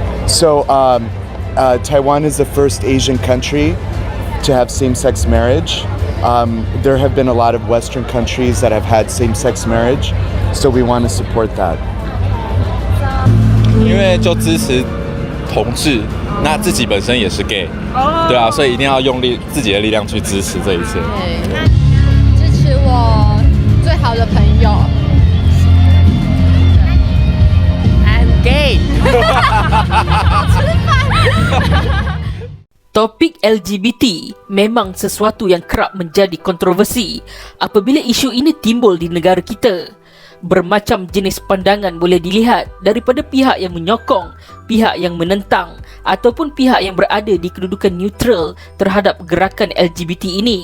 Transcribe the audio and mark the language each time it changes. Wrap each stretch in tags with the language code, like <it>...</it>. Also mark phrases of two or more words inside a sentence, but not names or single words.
<en>So, Taiwan is the first Asian country to have same-sex marriage. There have been a lot of Western countries that have had same-sex marriage, so we want to support that.</en> <zh>因为就支持同志，那自己本身也是 gay，对啊，所以一定要用自己的力量去支持这一切。对，那支持我最好的朋友。</zh> <en>I'm gay 。</en> <ms>Topik LGBT memang sesuatu yang kerap menjadi kontroversi apabila isu ini timbul di negara kita. Bermacam jenis pandangan boleh dilihat daripada pihak yang menyokong, pihak yang menentang ataupun pihak yang berada di kedudukan neutral terhadap gerakan LGBT ini.</ms>